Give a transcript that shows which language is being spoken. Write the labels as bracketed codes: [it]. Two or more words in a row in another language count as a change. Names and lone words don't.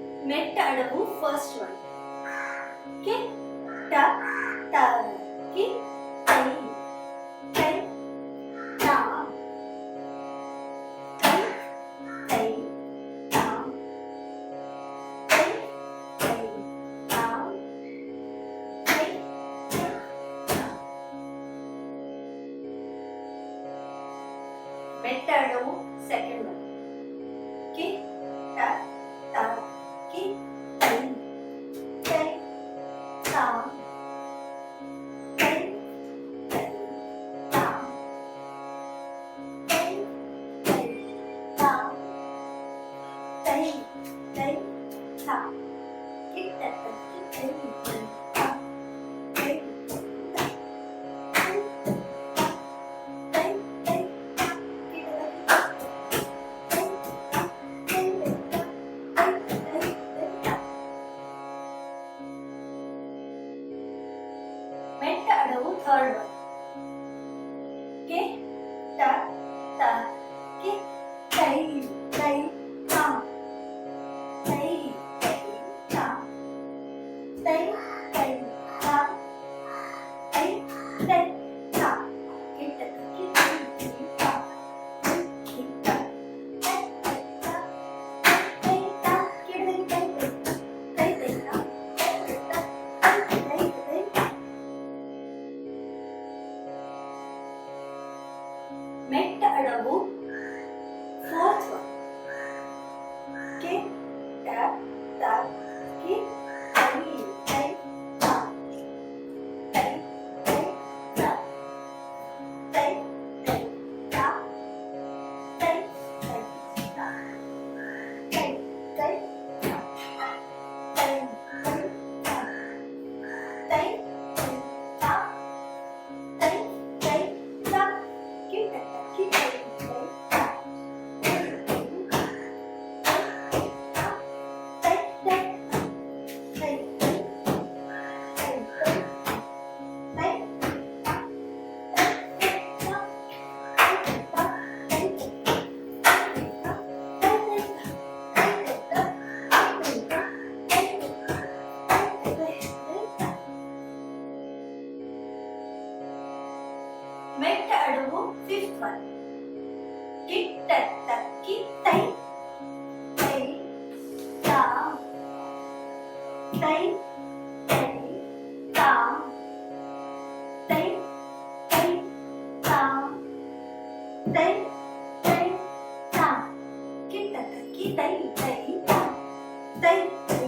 [en] Metta Adavu, first one. Okay? Ta, ta, ki, tai, tai, ta, tai, tai, ta, tai, tai, ta, tai, tai, ta. Metta Adavu, second one. Okay? Ta, ta, ki, tai, tai, ta, tai, tai, ta, tai, tai, ta, tai, tai, ta. Ki, ta, ta, ki, tai, tai, ta, tai, ta, tai, ta, tai, tai, ta. Ki, ta, ta, ki, tai, tai, ta. Metta Adavu, third one. Okay? Ta, ta, ki, tai, tai, ta. Tai, tai, ta. Tai, tai, ta. Tai, tai, ta. Ki, ta, ta, ki, tai, tai, ta. Ki, ta. Tai, tai, ta. Tai, ta. Ki, ta, tai, tai, ta. Tai, tai, ta. Tai, tai, ta. Tai, tai, tai, ta. Metta Adavu, fourth one. Okay? Ta, ta, ki, tai, tai, ta. Tai, tai, ta. Tai, tai, ta. Tai, tai, ta. Tai, tai, ta. Tai, tai, ta. Tai, tai, ta. Tai, tai, ta. Ki, ta, ta, ki, tai, tai, ta. Tai, tai, ta. Tai, tai, ta. Tai, tai, ta. Tai, tai, ta. Tai, ta. Tai, tai, ta. Tai, tai, ta. Tai, tai, ta. Tai, tai, ta. Tai, tai, ta. Tai, tai, ta. Tai, tai, ta. Tai, tai, ta. Tai, tai, ta. Metta Adavu, fifth one. Ki, ta, ta, ki, tai, tai, ta. Tai, tai, ta. Tai, tai, ta. Tai, tai, ta. Ki, ta, ta, ki, tai, tai, ta. Tai,